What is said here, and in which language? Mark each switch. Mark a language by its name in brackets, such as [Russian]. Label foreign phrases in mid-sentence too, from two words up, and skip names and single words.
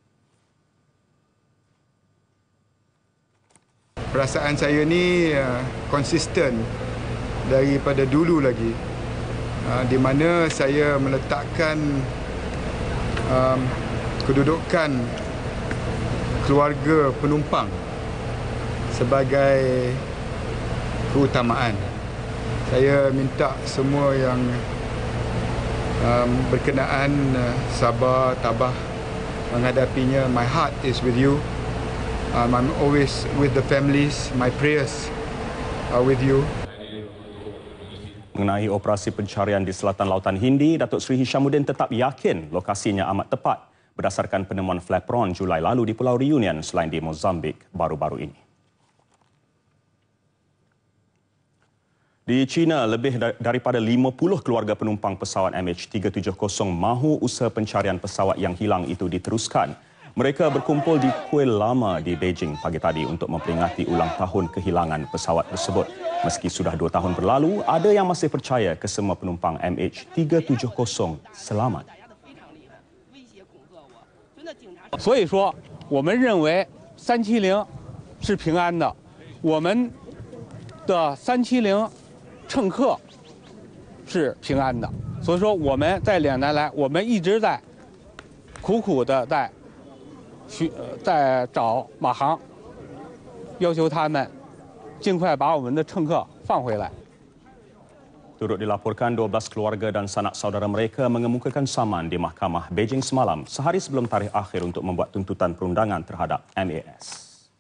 [Malay] Perasaan saya ni konsisten daripada dulu lagi, di mana saya meletakkan kedudukan keluarga penumpang sebagai keutamaan. Saya minta semua yang berkenaan sabar, tabah menghadapinya. [English] My heart is with you. I'm always with the families. My prayers are with you. [Malay] Mengenai operasi pencarian di selatan Lautan Hindi, Datuk Seri Hishamuddin tetap yakin lokasinya amat tepat berdasarkan penemuan flapron Julai lalu di Pulau Reunion selain di Mozambik baru-baru ini. Di China, lebih daripada 50 keluarga penumpang pesawat MH370 mahu usaha pencarian pesawat yang hilang itu diteruskan. Mereka berkumpul di Kuil Lama di Beijing pagi tadi untuk memperingati ulang tahun kehilangan pesawat tersebut. Meski sudah 2 tahun berlalu, ada yang masih percaya kesemua penumpang MH370 selamat. [Chinese] 所以说，我们认为370是平安的，我们的370乘客是平安的。所以说，我们在2年来，我们一直在苦苦的在找马航，要求他们尽快把我们的乘客放回来。 [Malay] Turut dilaporkan 12 keluarga dan sanak saudara mereka mengemukakan saman di Mahkamah Beijing semalam sehari sebelum tarikh akhir untuk membuat tuntutan perundangan terhadap MAS.